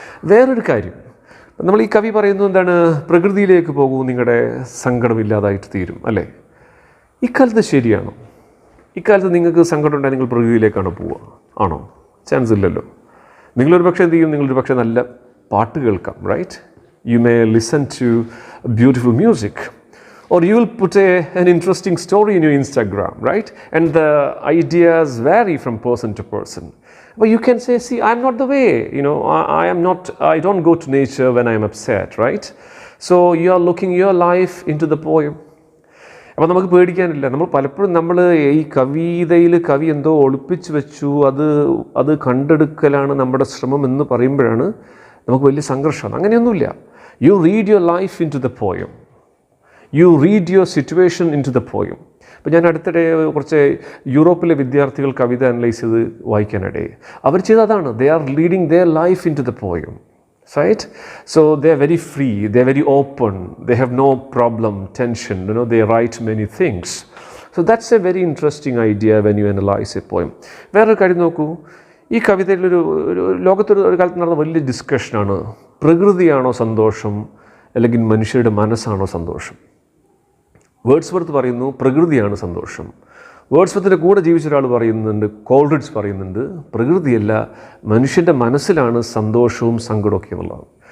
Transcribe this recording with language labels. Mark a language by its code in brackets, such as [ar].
[ml] വേറൊരു കാര്യം, നമ്മൾ ഈ കവി പറയുന്നത് എന്താണ്, പ്രകൃതിയിലേക്ക് പോകൂ, നിങ്ങളുടെ സങ്കടമില്ലാതായിട്ട് തീരും, അല്ലേ? ഇക്കാലത്ത് ശരിയാണോ? ഇക്കാലത്ത് നിങ്ങൾക്ക് സങ്കടം ഉണ്ടായി നിങ്ങൾ പ്രകൃതിയിലേക്കാണോ പോവുക? ആണോ? ചാൻസ് ഇല്ലല്ലോ. നിങ്ങളൊരു പക്ഷേ എന്ത് ചെയ്യും, നിങ്ങളൊരു പക്ഷേ നല്ല പാട്ട് കേൾക്കാം, right? You may listen to beautiful music, [en] or you will put an interesting story in your Instagram, right? And the ideas vary from person to person. But you can say, see, I'm not the way, I don't go to nature when I'm upset, right? So you are looking your life into the poem. [ml] അപ്പോൾ നമുക്ക് പേടിക്കാനില്ല. പലപ്പോഴും ഈ കവിതയിൽ കവി എന്തോ ഒളിപ്പിച്ച് വെച്ചു, അത് കണ്ടെടുക്കലാണ് നമ്മുടെ ശ്രമം എന്ന് പറയുമ്പോഴാണ് നമുക്ക് വലിയ സംഘർഷമാണ്. അങ്ങനെയൊന്നുമില്ല. [en] You read your life into the poem. You read your situation into the poem. [ml] ഇപ്പോൾ ഞാൻ അടുത്തിടെ കുറച്ച് യൂറോപ്പിലെ വിദ്യാർത്ഥികൾ കവിത അനലൈസ് ചെയ്ത് വായിക്കാനിടയിൽ അവർ ചെയ്തതാണ്. [en] They are leading their life into the poem, right? So they are very free, they are very open, they have no problem, tension, they write many things. So that's a very interesting idea when you analyze a poem. [ml] വേറൊരു കാര്യം നോക്കൂ, ഈ കവിതയിലൊരു ലോകത്തൊരു കാലത്ത് നടന്ന വലിയ ഡിസ്കഷനാണ്, പ്രകൃതിയാണോ സന്തോഷം അല്ലെങ്കിൽ മനുഷ്യരുടെ മനസ്സാണോ സന്തോഷം. വേർഡ്സ്വർത്ത് പറയുന്നു പ്രകൃതിയാണ് സന്തോഷം. വേർഡ്സ്വർത്തിൻ്റെ കൂടെ ജീവിച്ച ഒരാൾ പറയുന്നുണ്ട്, കോൾറിഡ്ജ് പറയുന്നുണ്ട്, പ്രകൃതിയല്ല, മനുഷ്യൻ്റെ മനസ്സിലാണ് സന്തോഷവും സങ്കടമൊക്കെ എന്നുള്ളതാണ്.